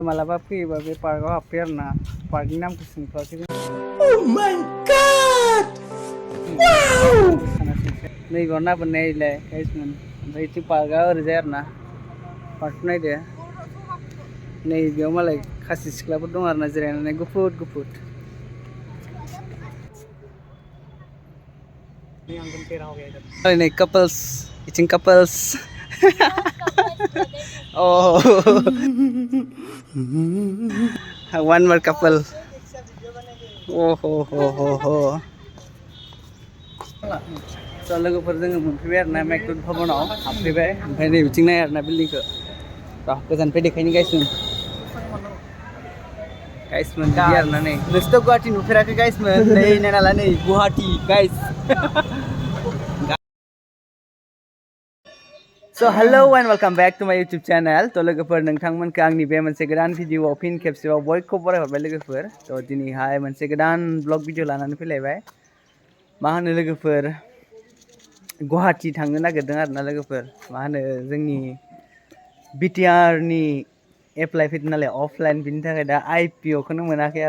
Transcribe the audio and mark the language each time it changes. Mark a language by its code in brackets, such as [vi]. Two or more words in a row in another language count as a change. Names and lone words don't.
[brx] मालाबा फैयोबा बे पार्कआव हाबफैयो आरो ना पार्कनि नामखौ सोंथ'वाखै जों [en] Oh my god! Wow! [brx] नैबेयाव नायलाय गाइसमोन ओमफ्राय इथिं पार्कआ ओरैजाय आरो ना पार्कखौ नायदो नैबेयाव मालाय खासि सिख्लाफोर दं आरो ना जिरायनानै गुफुर गुफुर नै कपल्स इथिं कपल्स [en] oh one more couple oh ho ho ho ho so [brx] लोगोफोर जोङो मोनफैबाय आरो ना मेकडुड भबनाव हाबफैबाय ओमफ्राय नै बिथिं नाय आरो ना बिल्डिंखौ र' गोजाननिफ्राय देखायनि गाइसमोन बिदि आरो ना नै नोंसोरथ' गुवाहाटि नुफेराखै गाइसमोन नै नायनाला नै गुवाहाटि गाइस [en] So hello and welcome back to my YouTube channel. [brx] तो लोगोफोर नोंथांमोनखौ आंनि बे मोनसे गोदान भिडिअआव फिन खेबसेबाव बयखौबो बरायहरबाय लोगोफोर तो दिनैहाय मोनसे गोदान [en] blog video [brx] लानानै फैलायबाय मा होनो लोगोफोर गुवाहाटि थांनो नागिरदों आरोना लोगोफोर मा होनो जोंनि बिटिआरनि एप्लाइ फैदों नालाय अफलाइन बिनि थाखाय दा आइपिअखौनो मोनाखै